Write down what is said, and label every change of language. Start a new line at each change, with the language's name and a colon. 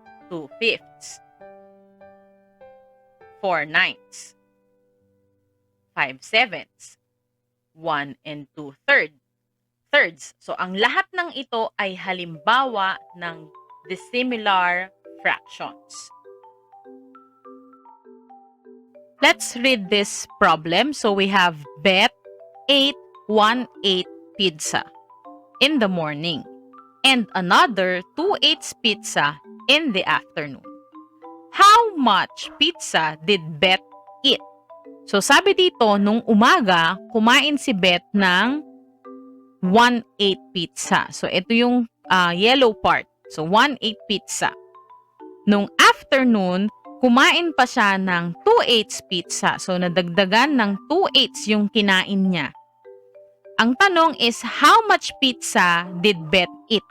English: 2/5, 4/9, 5/7, 1 and 2/3.
Filipino: So, ang lahat ng ito ay halimbawa ng dissimilar fractions.
English: Let's read this problem. So, we have Bet ate 1/8 pizza in the morning and another 2/8 pizza in the afternoon. How much pizza did Bet eat?
Filipino: So, sabi dito, nung umaga, kumain si Bet ng 1/8 pizza. So, ito yung yellow part. So, 1/8 pizza. Nung afternoon, kumain pa siya ng 2/8 pizza. So, nadagdagan ng 2/8 yung kinain niya. Ang tanong
English: is, how much pizza did Bet eat?